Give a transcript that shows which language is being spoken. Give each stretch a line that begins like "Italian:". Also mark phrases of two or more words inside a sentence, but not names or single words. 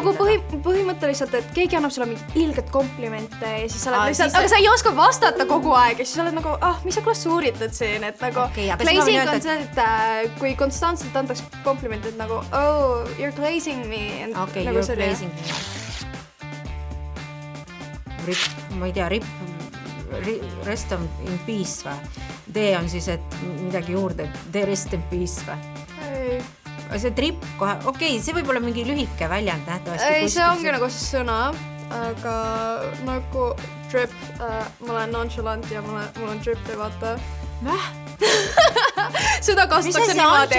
Estonian: Nagu põhimõtteliselt, et keegi annab sulle mingi ilged komplimente ja siis sa oled lihtsalt, aga sa ei oska vastata kogu aeg ja siis sa oled nagu, mis sa glasuuritad siin, et nagu glazing on see, et kui konstantselt antaks komplimente, et nagu, oh,
English: you're glazing me.
Estonian: Okei,
English: you're glazing me.
Estonian: Ma ei tea,
English: rest in peace või?
Estonian: D on siis, et midagi juurde,
English: the rest in peace või?
Estonian: Ei. See trip kohe, okei, see võib olla mingi lühike väljend nähtavasti. Ei, see ongi nagu see sõna, aga nagu drip, ma olen nonchalant ja mul on drip ja vaata. Väh? Seda kasutatakse niimoodi.